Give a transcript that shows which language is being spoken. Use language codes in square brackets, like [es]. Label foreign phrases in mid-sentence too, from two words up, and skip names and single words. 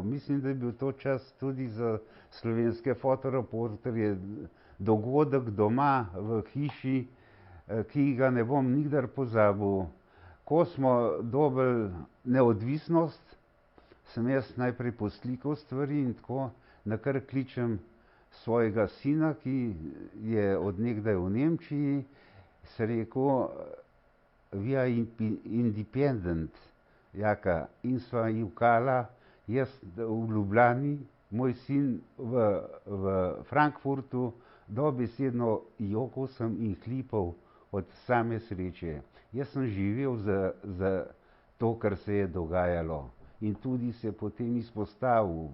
[sl] Mislim, da je bil to čas tudi za slovenske fotoreporterje dogodek doma v hiši, ki ga ne bom nikdar pozabil. Ko smo dobili neodvisnost, sem jaz najprej poslikal stvari in tako nakar kličem svojega sina, ki je od nekdaj v Nemčiji, se rekel, [en] we are independent, [sl] jaka, in sva jokala, jaz v Ljubljani, moj sin v Frankfurtu, dobesedno jokal sem in hlipal od same sreče. Jaz sem živel za to, kar se je dogajalo in tudi se potem izpostavil.